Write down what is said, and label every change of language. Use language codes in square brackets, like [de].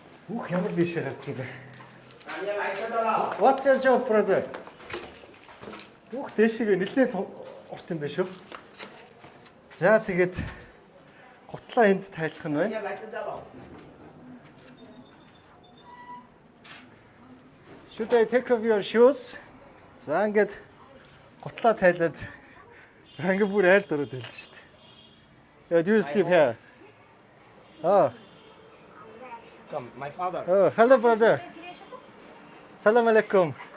[mn] Ямар бишээ гардаг бэ? [en] What's your job, brother? [mn] Дээшээ нэлээд урт юм биш үү? За тэгээд гутлаа энд тайлах нь байна. [en] Should I take off your shoes? [mn] За ингээд гутлаа тайлаад за ингээд бүр айлд ороод байлаа шүү дээ. [en] Yeah, do you sleep here? Oh. Come, my father. Oh, hello brother. Salam alaikum.